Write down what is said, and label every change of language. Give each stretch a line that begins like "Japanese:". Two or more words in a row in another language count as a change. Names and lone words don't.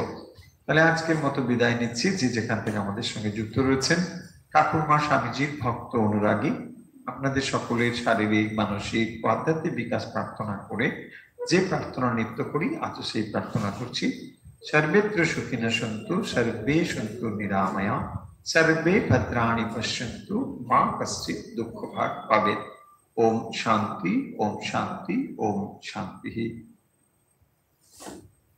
Bangla: তাহলে আজকের মতো বিদায় নিচ্ছি। যে যেখান থেকে আমাদের সঙ্গে যুক্ত রয়েছেন, ঠাকুরমা স্বামীজির ভক্ত অনুরাগী, আপনাদের সকলের শারীরিক, মানসিক ও আধ্যাত্মিক বিকাশ প্রার্থনা করে যে প্রার্থনা নিত্য করি, আজও সেই প্রার্থনা করছি।
Sanskrit: সর্বেত্র সুখিনঃ সন্তু, সর্বে সন্তু নিরাময়া, সর্বে ভদ্রাণি পশ্যন্তু, মা কশ্চিৎ দুঃখ ভাগ পাবেৎ। ওম শান্তি, ওম শান্তি, ওম শান্তি।